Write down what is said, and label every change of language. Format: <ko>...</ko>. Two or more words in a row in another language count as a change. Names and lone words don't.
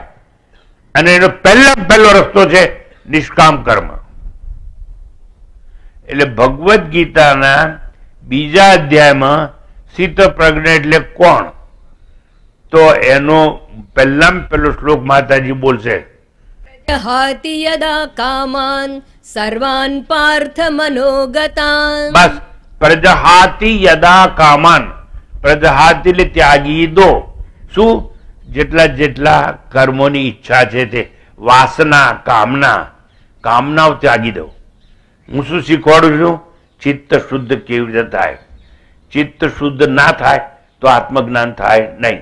<gu>અને એનો પહેલો રસ્તો છે નિષ્કામ કર્મ. એટલે ભગવદ્ ગીતાના 2જા અધ્યાયમાં સ્થિતપ્રજ્ઞ એટલે કોણ? તો એનો પહેલો શ્લોક માતાજી બોલશે,</gu> <sa>પ્રજહાતિ યદા કામાન સર્વાન પાર્થ મનોગતાન.</sa> <gu>બસ.</gu> <sa>પ્રજહાતિ યદા કામાન.</sa> <gu>પ્રજહાતિ એટલે ત્યાગી દો. શું? જેટલા કર્મોની ઈચ્છા છે તે વાસના, કામનાઓ ત્યાગી દો. હું શું શીખવાડું છું? ચિત્ત શુદ્ધ કેવી રીતે થાય. ચિત્ત શુદ્ધ ના થાય તો આત્મજ્ઞાન થાય નહીં.</gu>